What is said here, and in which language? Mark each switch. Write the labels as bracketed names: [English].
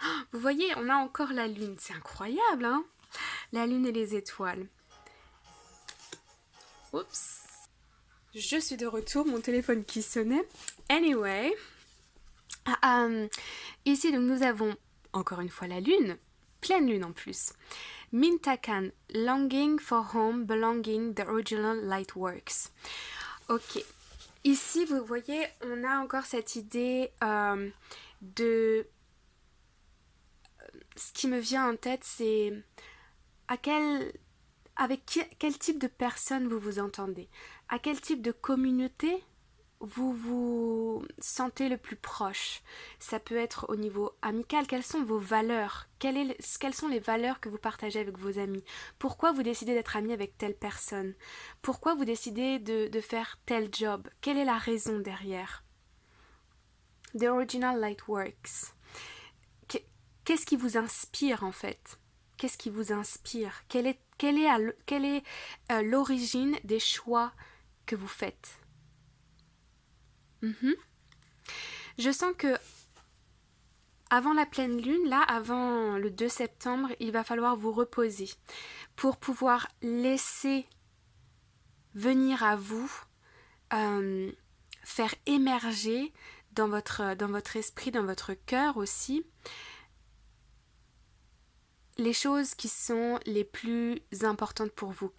[French] Vous voyez, on a encore la lune. C'est incroyable, hein ? La lune et les étoiles. Oups. Je suis de retour, mon téléphone qui sonnait. Anyway. Ici, donc, nous avons encore une fois la lune. Pleine lune en plus. [English] Mintakan, longing for home, belonging, the original light works. [French] Ok. Ici, vous voyez, on a encore cette idée de... Ce qui me vient en tête, c'est avec quel type de personne vous vous entendez, à quel type de communauté vous vous sentez le plus proche. Ça peut être au niveau amical. Quelles sont vos valeurs? Quelles sont les valeurs que vous partagez avec vos amis? Pourquoi vous décidez d'être ami avec telle personne? Pourquoi vous décidez de faire tel job? Quelle est la raison derrière? [English] The original light works. [French] Qu'est-ce qui vous inspire en fait? Qu'est-ce qui vous inspire? Quelle est l'origine des choix que vous faites? Je sens que avant la pleine lune, là, avant le 2 septembre, il va falloir vous reposer pour pouvoir laisser venir à vous, faire émerger dans votre esprit, dans votre cœur aussi, les choses qui sont les plus importantes pour vous.